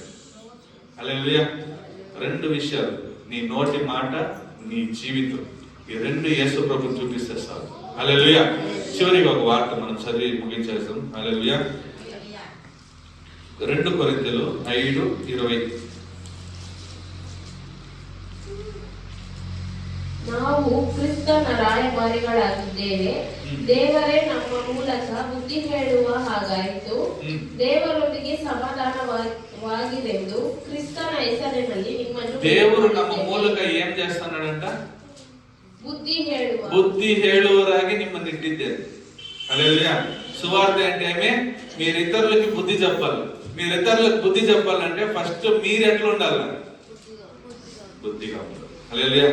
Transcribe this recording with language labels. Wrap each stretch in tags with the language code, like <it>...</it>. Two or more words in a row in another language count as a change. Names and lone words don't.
<te>హల్లెలూయా. 2 విషయాలు, నీ నోటి మాట, నీ జీవితం, ఈ 2 యేసు ప్రభుని చూపిస్తే చాలు. హల్లెలూయా. చివరిగా ఒక వార్త మనం చదివి ముగించేస్తాం. హల్లెలూయా. 2 కొరింథీయులు 5:20.</te> <kn>ನಾವು ಕ್ರಿಸ್ತನ ರಾಯಭಾರಿಗಳಾಗಿದ್ದೇವೆ, ದೇವರೇ ನಮ್ಮ ಮೂಲಕ ಬುದ್ಧಿ ಹೇಳುವ ಹಾಗಾಯಿತು, ದೇವರೊಂದಿಗೆ ಸಮಾಧಾನವಾಗಿರೆಂದು ಕ್ರಿಸ್ತನ ಹೆಸರಿನಲ್ಲಿ ನಿಮ್ಮನ್ನು</kn> <te>దేవుడు</te> <kn>ನಮ್ಮ ಮೂಲಕ</kn> <te>ఏం చేస్తున్నాడంట?</te> <kn>ಬುದ್ಧಿ ಹೇಳುವರಾಗಿ</kn> <te>మిమ్మల్ని ఇట్టిద్దేది. హల్లెలూయా. సువార్త అంటే ఏమి? మీరు ఇతరులకి బుద్ధి చెప్పాలి. మీరు ఇతరులకు బుద్ధి చెప్పాలంటే ఫస్ట్ మీరు ఎట్లా ఉండాలి? బుద్ధిగా ఉండాలి. హల్లెలూయా.</te>